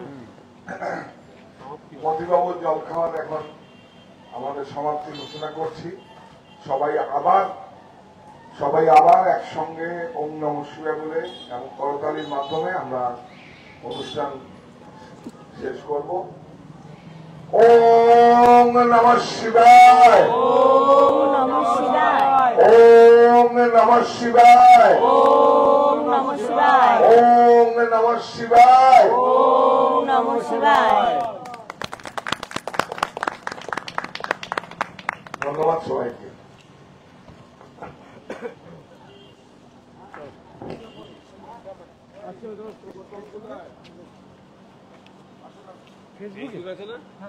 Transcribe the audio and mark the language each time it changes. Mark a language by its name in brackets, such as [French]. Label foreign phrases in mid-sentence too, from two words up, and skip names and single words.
[Bangla] মতিবাবুর জল খাওয়ার এখন আমাদের সমাপ্তি ঘোষণা করছি। সবাই আবার একসঙ্গে [Sanskrit] ওম নমঃ শিবায় [Bangla] বলে এবং করতালির মাধ্যমে আমরা অনুষ্ঠান শেষ করব। [Sanskrit] ওম নমঃ শিবায়, ওম নমঃ শিবায়, ওম নমঃ শিবায়, ওম নমঃ শিবায়, ওম নমঃ শিবায়, ওম নমঃ শিবায়। [Bangla] ধন্যবাদ সবাইকে। ফেসবুক আছে না?